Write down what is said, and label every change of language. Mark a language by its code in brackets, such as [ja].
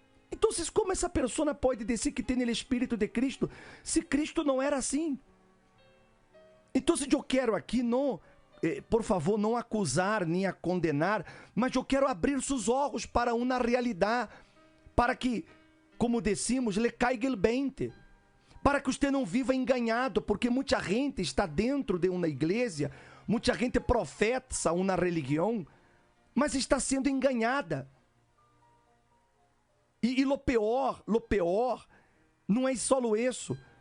[pt] Então, como essa pessoa pode dizer que tem o Espírito de Cristo, se Cristo não era assim? Então, eu quero aqui não, por favor, não acusar nem a condenar, mas eu quero abrir seus olhos para uma realidade, para que [es] como decimos, le caiga el 20. [pt] Para que você não viva enganado, porque muita gente está dentro de uma igreja, muita gente professa uma religião, mas está sendo enganada. E [es] lo peor, [pt] não é só isso.